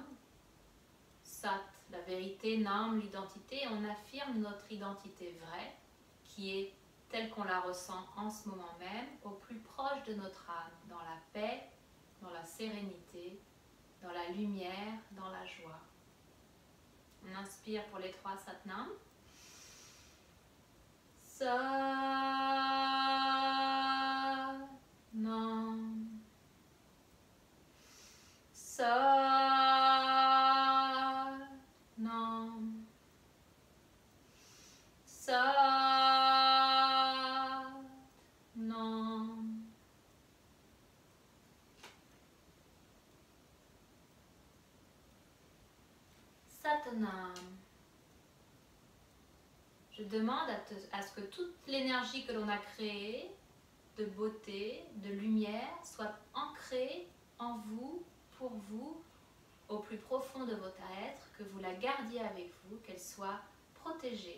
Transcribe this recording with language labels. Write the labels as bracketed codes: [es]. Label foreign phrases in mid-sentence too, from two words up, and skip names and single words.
[fr] Sat, la vérité, Nam, l'identité. On affirme notre identité vraie, qui est telle qu'on la ressent en ce moment même, au plus proche de notre âme, dans la paix, dans la sérénité, dans la lumière, dans la joie. On inspire pour les 3 satnams. [pa] Sa-nam. Sa-nam. Sa-nam. Satnam. [fr] Je demande à ce que toute l'énergie que l'on a créée, de beauté, de lumière, soit ancrée en vous, pour vous, au plus profond de votre être, que vous la gardiez avec vous, qu'elle soit protégée.